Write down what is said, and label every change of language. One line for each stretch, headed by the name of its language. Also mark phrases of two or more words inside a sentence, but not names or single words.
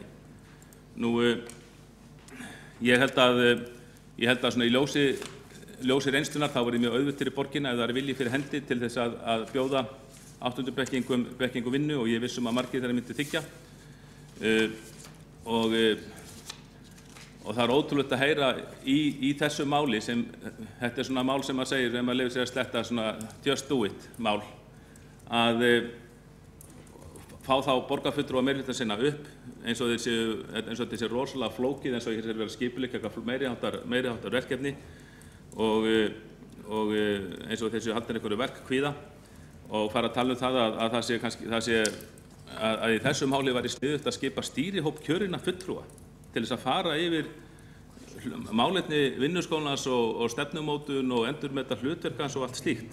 Icelandic: Nú, ég held að svona í ljósi reynslunar þá var mjög auðvelt fyrir borgina ef það er vilji fyrir hendi til þess að bjóða 8. bekkingum vinnu og ég vissum að margir þeirra myndi þiggja. Og það er ótrúlegt að heyra í þessu máli sem, þetta er svona mál sem maður segir, ef maður leyfir sér að sletta svona
English: just do it
Icelandic: mál, að fá þá borgarfulltrúa meirihluta sinna upp eins og þetta sé rosalega flókið eins og hér er verið að skipuleggja eitthvað meiri háttar verkefni og eins og þessi haldin einhverju verkkvíða og fara að tala um það að það sé að í þessu máli væri sniðugt að skipa stýrihóp kjörinna fulltrúa til þess að fara yfir málefni vinnuskólans og stefnumótun og endurmeta hlutverkans og allt slíkt.